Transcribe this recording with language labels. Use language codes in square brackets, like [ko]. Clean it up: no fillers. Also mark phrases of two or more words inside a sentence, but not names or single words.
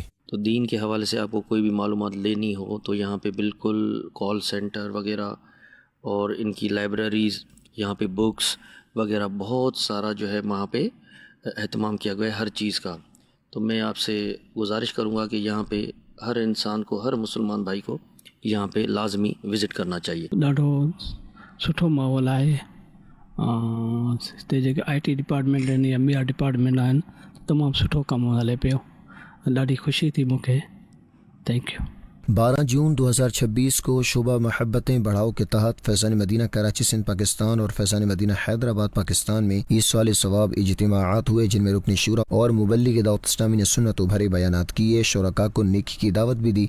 [ur] تو دین کے حوالے سے آپ کو کوئی بھی معلومات لینی ہو تو یہاں پہ بالکل کال سینٹر وغیرہ اور ان کی لائبریریز، یہاں پہ بکس وغیرہ بہت سارا جو ہے وہاں پہ اہتمام کیا گیا ہے ہر چیز کا۔ تو میں آپ سے گزارش کروں گا کہ یہاں پہ ہر انسان کو، ہر مسلمان بھائی کو یہاں پہ لازمی وزٹ کرنا چاہیے۔ [sd] ॾाढो सुठो माहौल आहे। हिते जेके [en] IT department [sd] आहिनि या ॿिया डिपार्टमेंट आहिनि, तमामु सुठो कमु हले पियो। ॾाढी ख़ुशी थी मूंखे। [en] thank you. [ur] 12 جون 2026 کو شعبہ محبتیں بڑھاؤ کے تحت فیضان مدینہ کراچی سندھ پاکستان اور فیضان مدینہ حیدرآباد پاکستان میں ایصال ثواب اجتماعات ہوئے، جن میں رکن شورا اور مبلغ دعوت اسلامی نے سنت و بھرے بیانات کیے، شرکاء کو نیکی کی دعوت بھی دی۔